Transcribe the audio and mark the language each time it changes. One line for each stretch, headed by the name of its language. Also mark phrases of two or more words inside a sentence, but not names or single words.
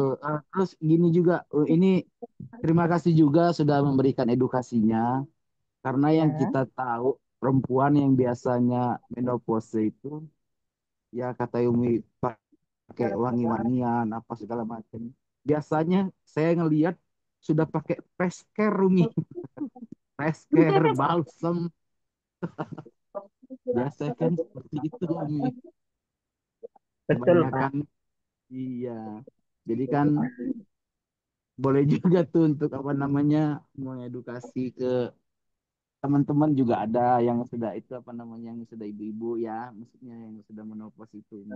Indonesian: Terus gini juga, ini terima kasih juga sudah memberikan edukasinya. Karena yang Ya. kita tahu perempuan yang biasanya menopause itu, ya kata Umi pakai wangi-wangian apa segala macam. Biasanya saya ngelihat sudah pakai
English: face care
Indonesian: Umi,
English: face care,
Indonesian: balsam. Biasa kan seperti itu Umi. Betul, Pak. Kebanyakan iya. Jadi kan boleh juga tuh untuk apa namanya mengedukasi ke teman-teman juga ada yang sudah itu apa namanya yang sudah ibu-ibu ya, maksudnya yang sudah menopause itu Umi.